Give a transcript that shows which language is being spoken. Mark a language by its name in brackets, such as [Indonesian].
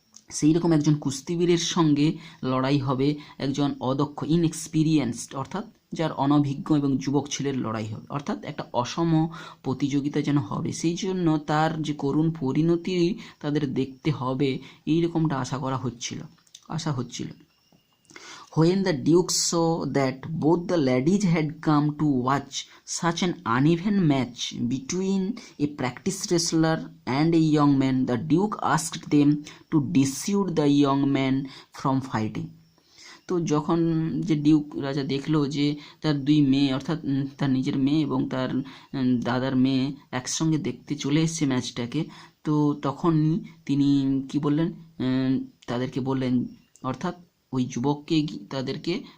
[Bangla] সেই রকম একজন কুস্তিবীরের সঙ্গে লড়াই হবে একজন অদক্ষ ইনএক্সপিরিয়েন্সড, অর্থাৎ যার অনভিজ্ঞ এবং যুবক ছেলের লড়াই হবে, অর্থাৎ একটা অসম প্রতিযোগিতা যেন হবে, সেই জন্য তার যে করুণ পরিণতি তাদের দেখতে হবে এইরকমটা আশা হচ্ছিল। [English] When the Duke saw that both the ladies had come to watch such an uneven match between a practiced wrestler and a young man, the Duke asked them to dissuade the young man from fighting. [Bangla] তো যখন যে Duke রাজা দেখলো যে তার দুই মেয়ে, অর্থাৎ তার নিজের মেয়ে এবং তার দাদার মেয়ে একসঙ্গে দেখতে চলে এসছে ম্যাচটাকে, তো তখন তিনি কি বললেন, তাদেরকে বললেন, অর্থাৎ ওই যুবককে তাদেরকে